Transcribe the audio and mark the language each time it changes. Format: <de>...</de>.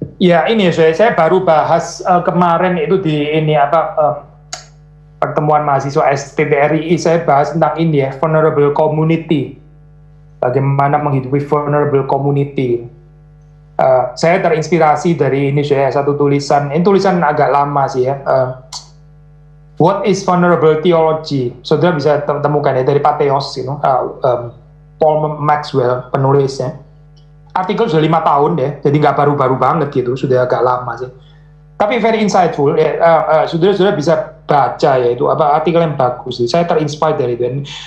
<id>Ya ini saya baru bahas kemarin itu di ini pertemuan mahasiswa STTRI, saya bahas tentang ini ya, vulnerable community. Bagaimana menghidupi vulnerable community. Saya terinspirasi dari ini satu tulisan, ini tulisan agak lama sih ya.</id> <en>What is vulnerable theology?</en> <id>Saudara bisa temukan ya dari Patheos, Paul Maxwell penulisnya. Artikel sudah 5 tahun ya, jadi nggak baru-baru banget gitu, sudah agak lama sih. Tapi</id> <en>very insightful</en> <id>ya, saudara bisa baca ya itu artikel yang bagus sih. Saya terinspire dari itu.</id>